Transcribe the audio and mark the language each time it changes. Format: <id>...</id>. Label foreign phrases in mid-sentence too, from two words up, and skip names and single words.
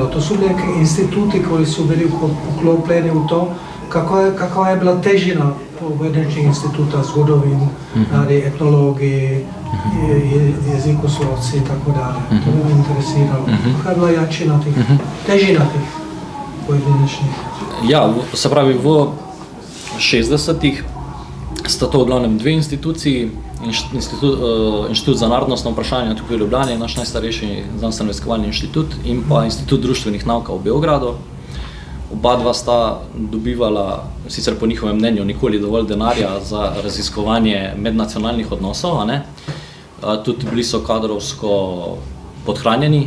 <hr>To su neki instituti koji su bili uklopljeni u to. Kakva je bila težina pojedinačnih instituta,</hr> <sl>zgodovin, etnologiji, jezikoslovci</sl> <hr>i tako dalje. To bi me interesiralo. Kakva je bila jačina tih, težina tih pojedinačnih?</hr> <sl>Ja, se pravi, v 60-ih sta to v glavnem dve instituciji, Inštitut za narodnostno vprašanje tukaj v Ljubljani, naš najstarejši znanstveno-raziskovalni inštitut, in pa Institut društvenih nauk v Beogradu. Oba dva sta dobivala, sicer po njihovem mnenju, nikoli dovolj denarja za raziskovanje mednacionalnih odnosov, tudi bili so kadrovsko podhranjeni.</sl>